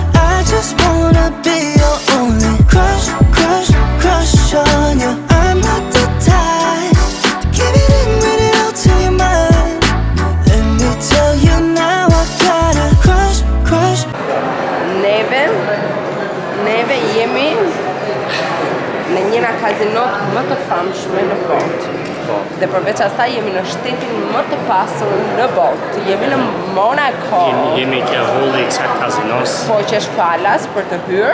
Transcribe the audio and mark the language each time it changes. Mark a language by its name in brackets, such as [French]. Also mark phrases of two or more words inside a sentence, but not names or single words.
[English] I just wanna be your only crush on you. I'm not the type to give it in, read it out to your mind. Let me tell you now, I got a crush. [Albanian] Neve jemi Dhe përveç asaj jemi në shtetin më të pasur në botë. Jemi në Monaco. Jemi ke holli i kësaj kazinos. Po që është falas për të hyrë.